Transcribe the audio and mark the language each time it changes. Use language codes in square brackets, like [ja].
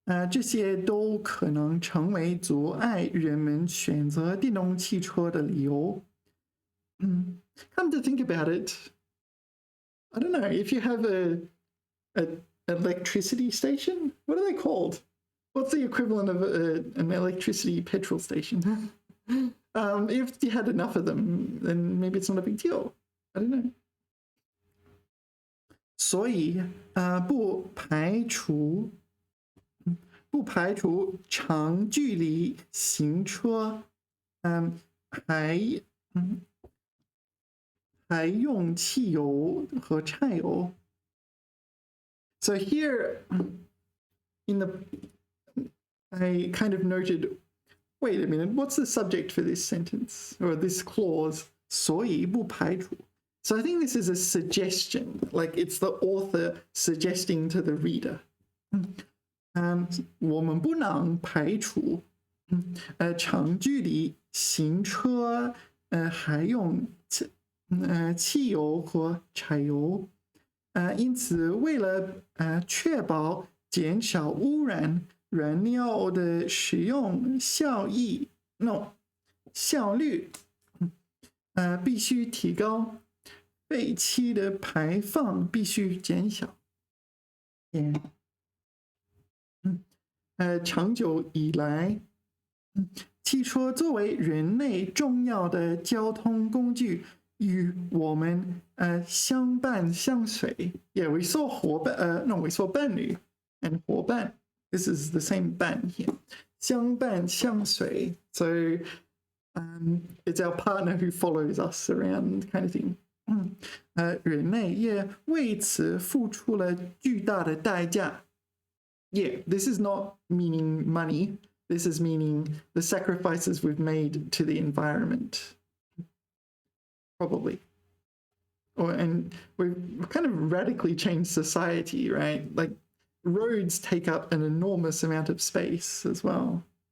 [zh] 这些都可能成为阻碍人们选择电动汽车的理由。 [en] Come to think about it, I don't know if you have a electricity station. What are they called? What's the equivalent of an electricity petrol station? If you had enough of them, then maybe it's not a big deal. I don't know. [zh] 所以不排除长距离行车，还用汽油和柴油。 [en] So here, I kind of noted, wait a minute, what's the subject for this sentence or this clause? [zh] 所以不排除。 [en] So I think this is a suggestion, like it's the author suggesting to the reader. [zh] 我们不能排除长距离行车还用汽油和柴油。因此为了确保减少污染，燃料的使用效率必须提高，废气的排放必须减少。长久以来，汽车作为人类重要的交通工具，与我们相伴相随。 [en] Yeah, we saw 伙伴，no, we saw 伴侣 and 伙伴。 This is the same 伴 here. 相伴相随。 So, it's our partner who follows us around, kind of thing. [zh] 人类也为此付出了巨大的代价。 [en] Yeah, this is not meaning money. This is meaning the sacrifices we've made to the environment. Probably. And we've kind of radically changed society, right? Like roads take up an enormous amount of space as well.